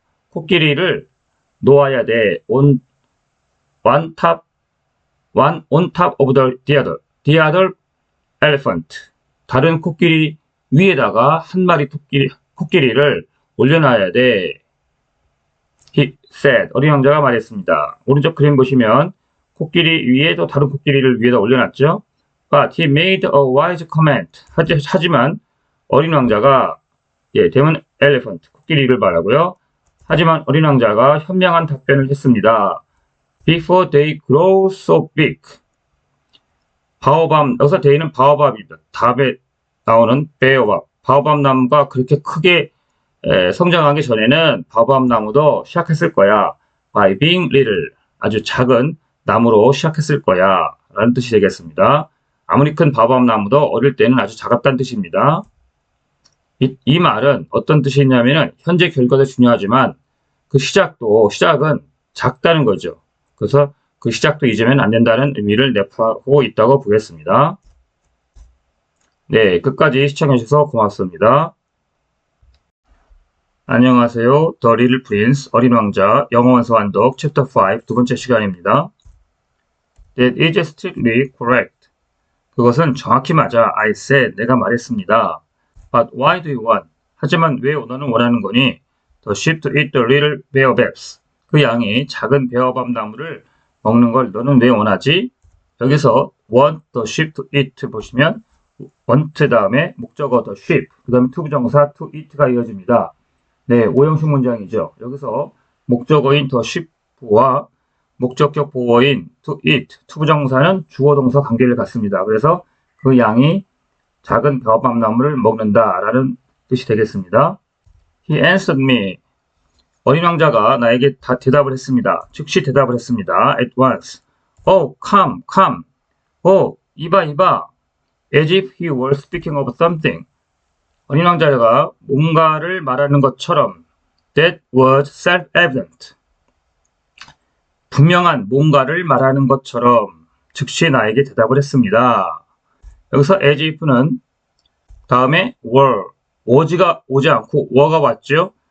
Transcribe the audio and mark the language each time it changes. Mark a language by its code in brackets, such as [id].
[ko] 코끼리를 놓아야 돼. [en] on top of the other elephant, [ko] 다른 코끼리 위에다가 한 마리 코끼리를 올려놔야 돼. [en] He said, [ko] 어린 왕자가 말했습니다. 오른쪽 그림 보시면 코끼리 위에 또 다른 코끼리를 위에다 올려놨죠. [en] But he made a wise comment. [ko] 하지만 어린 왕자가, them은 elephant, 코끼리를 말하고요. 하지만 어린 왕자가 현명한 답변을 했습니다. [en] Before they grow so big. [ko] 바오밥, 여기서 they는 바오밥입니다. 답에 나오는 베어밥. 바오밥 나무가 그렇게 크게 성장하기 전에는 바오밥 나무도 시작했을 거야. [en] By being little, [ko] 아주 작은 나무로 시작했을 거야. 라는 뜻이 되겠습니다. 아무리 큰 바오밥 나무도 어릴 때는 아주 작았다는 뜻입니다. 이 말은 어떤 뜻이 있냐면은 현재 결과도 중요하지만 그 시작은 작다는 거죠. 그래서 그 시작도 잊으면 안 된다는 의미를 내포하고 있다고 보겠습니다. 네, 끝까지 시청해주셔서 고맙습니다. 안녕하세요. The Little Prince, 어린 왕자, 영어 원서 완독 챕터 5 두 번째 시간입니다. [en] That is strictly correct. [ko] 그것은 정확히 맞아. [en] I said, [ko] 내가 말했습니다. [en] But why do you want? [ko] 하지만 왜 너는 원하는 거니? [en] The sheep to eat the little baobabs. [ko] 그 양이 작은 베어밥 나무를 먹는 걸 너는 왜 원하지? 여기서 want the sheep to eat 보시면 want 다음에 목적어 the sheep, 그 다음에 투부정사 to eat가 이어집니다. 네, 5형식 문장이죠. 여기서 목적어인 the sheep와 목적격 보어인 to eat, 투부정사는 주어 동사 관계를 갖습니다. 그래서 그 양이 작은 베어밥 나무를 먹는다라는 뜻이 되겠습니다. [en] He answered me. [ko] 어린 왕자가 나에게 대답을 했습니다. 즉시 대답을 했습니다. [en] At once. Oh, come. [ko] Oh, 이봐. [en] As if he were speaking of something. [ko] 어린 왕자가 뭔가를 말하는 것처럼. [en] That was self-evident. [ko] 분명한 뭔가를 말하는 것처럼 즉시 나에게 대답을 했습니다. 여기서 as if는 다음에 was가 오지 않고 were가 왔죠.